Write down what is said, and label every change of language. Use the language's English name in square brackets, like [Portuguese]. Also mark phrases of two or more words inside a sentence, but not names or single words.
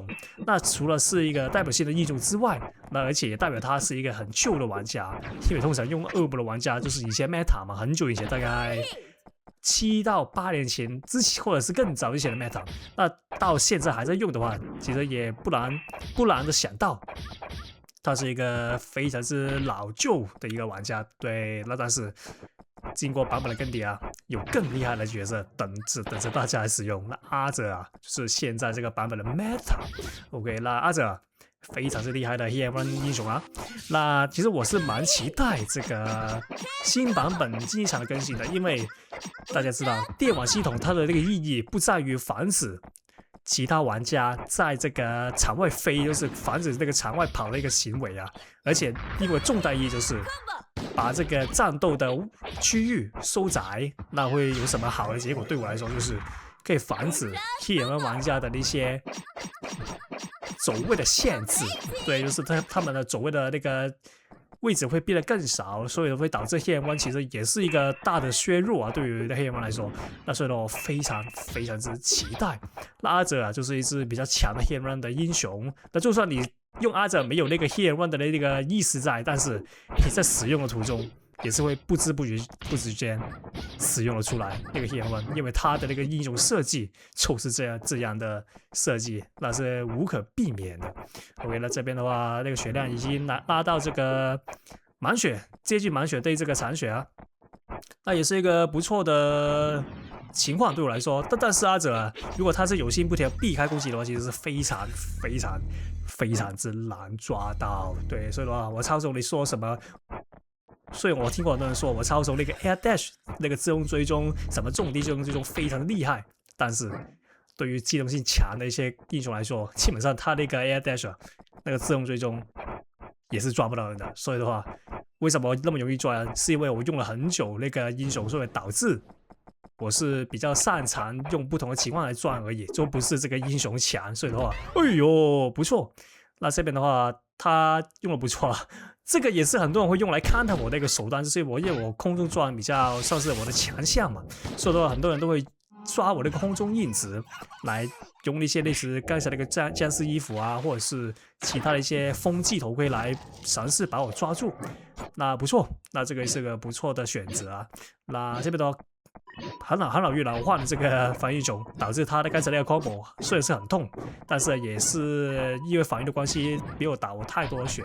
[Chinese] 那除了是一個代表性的英雄之外，那而且也代表他是一個很舊的玩家，因為通常用惡魔的玩家就是以前 Meta 嘛，很久以前，大概7到8年前之前，或者是更早以前的 Meta， 那到現在還在用的話，其實也不難的想到，他是一個非常之老舊的一個玩家。对，那但是經過版本的更迭啊，有更厲害的角色等着大家來使用。那阿哲啊，就是現在這個版本的 Meta。OK， 那阿哲啊，非常之厲害的 [English] Hit and Run [Chinese] 英雄啊。那其實我是蠻期待這個新版本競技場的更新的，因為大家知道電網系統它的這個意義不在於防止其他玩家在這個場外飛，就是防止這個場外跑的一個行為啊，而且因為重大意義就是把這個戰鬥的區域收窄，那會有什麼好的結果？對我來說就是可以防止 [English] Hit and Run [Chinese] 玩家的那些走位的限制，对，就是他們的走位的那個位置會變得更少，所以會導致 [English] Hit and Run [Chinese] 其實也是一個大的削弱啊，對於 [English] Hit and Run [Chinese] 來說。那所以呢，我非常之期待。那阿哲啊，就是一支比較強的 [English] Hit and Run [Chinese] 的英雄。那就算你用阿哲沒有那個 [English] Hit and Run [Chinese] 的那個意識在，但是你在使用的途中也是會不知不覺間使用了出來那個 [English] Hit and Run， [Chinese] 因為他的那個英雄設計就是這樣的設計，那是無可避免的。OK， 那這邊的話，那個血量已經拉到這個滿血，接近滿血對這個殘血啊，那也是一個不錯的情況對我來說。但是阿哲啊，如果他是有心不停避開攻擊的話，其實是非常之難抓到。对，所以的話，我操纵你說什麼？所以我聽過很多人說我操縱那個 [English] Air Dash [Chinese] 那個自動追蹤，什麼重低自動追蹤非常厲害，但是對於機動性強的一些英雄來說，基本上他那個 [English] Air Dash [Chinese] 那個自動追蹤也是抓不到人的。所以的話，為什麼那麼容易抓呢？是因為我用了很久那個英雄，所以導致我是比較擅長用不同的情況來抓而已，就不是這個英雄強。所以的話，哎呦，不錯。那這邊的話，他用的不錯。這個也是很多人會用來 counter 我的一個手段，就是因為我空中抓比較算是我的強項嘛，所以說很多人都會抓我那個空中印子，來用一些類似剛才那個僵屍衣服啊，或者是其他的一些風紀頭盔來嘗試把我抓住。那不錯，那這個是個不錯的選擇啊。那這邊的話，很老越老換的這個防禦種，導致他的剛才那個 combo 雖然是很痛，但是也是因為防禦的關係沒有打我太多的血。